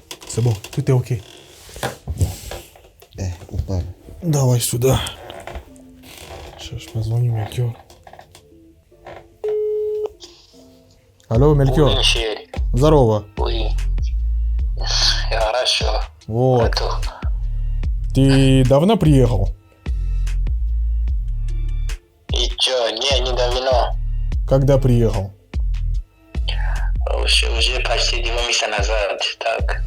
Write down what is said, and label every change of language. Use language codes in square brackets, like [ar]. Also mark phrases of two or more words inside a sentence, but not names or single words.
[fr] C'est bon, tout est ok. [ru] Упал. Давай сюда. Сейчас позвоню Мелькиор. Алло, Мелькиор. [fr] Oui, chérie. [ru] Здорово. Oui. Хорошо. Вот. А то Ты давно приехал? и чё, не давно. Когда приехал? Уже почти 2 месяца назад. Так.